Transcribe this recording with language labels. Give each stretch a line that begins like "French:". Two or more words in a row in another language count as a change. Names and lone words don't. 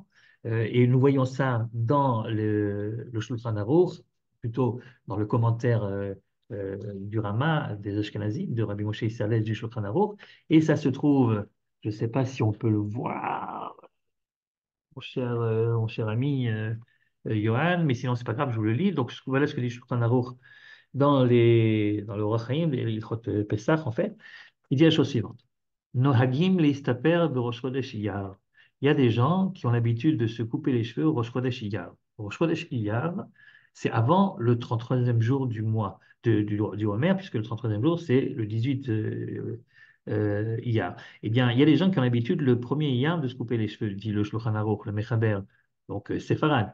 French: Et nous voyons ça dans le Shulchan Aruch, plutôt dans le commentaire du Rama des Ashkenazim, de Rabbi Moshe Isserles du Shulchan Aruch, et ça se trouve, je ne sais pas si on peut le voir, mon cher ami Johan, mais sinon c'est pas grave, je vous le lis. Donc voilà ce que dit Shulchan Aruch dans le Orach Chaim, les Ilchot Pesach en fait. Il dit la chose suivante.
Hebrew: נוהגים להסתפר בראש חודש אייר.
French: Il y a des gens qui ont l'habitude de se couper les cheveux au Rosh Chodesh Iyar. Au Rosh Chodesh Iyar, c'est avant le 33e jour du mois du Homer, puisque le 33e jour, c'est le 18 Iyar. Eh bien, il y a des gens qui ont l'habitude, le premier Iyar, de se couper les cheveux, dit le Shulchan Aruch, le Mechaber, donc Sepharad.